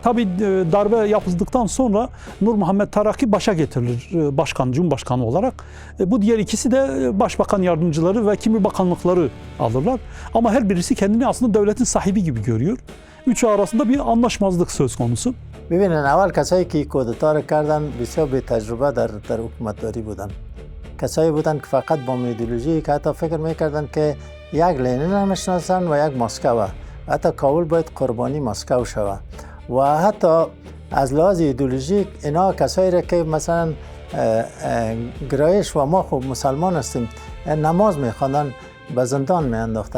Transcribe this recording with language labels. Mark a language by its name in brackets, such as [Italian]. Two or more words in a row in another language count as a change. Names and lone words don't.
[Turkish] Tabii darbe yapıldıktan sonra Nur Muhammed Terraki başa getirilir başkan, cumhurbaşkanı olarak. Bu diğer ikisi de başbakan yardımcıları ve kimi bakanlıkları alırlar. Ama her birisi kendini aslında devletin sahibi gibi görüyor. Üçü arasında bir anlaşmazlık söz konusu. [Persian] ببینن اول کسایی که کودتا را کردن بسیار بی تجربه در حکومتداری بودن. کسایی بودن که فقط با ایدئولوژی که حتی فکر میکردن که یک لنین را میشناسن و یک مسکو. حتی کابل باید قربانی مسکو شود. و حتی از لحاظ ایدئولوژیک اینا کسایی را که مثلا گرایش و ما خوب مسلمان هستیم نماز میخواندن به زندان میانداختن.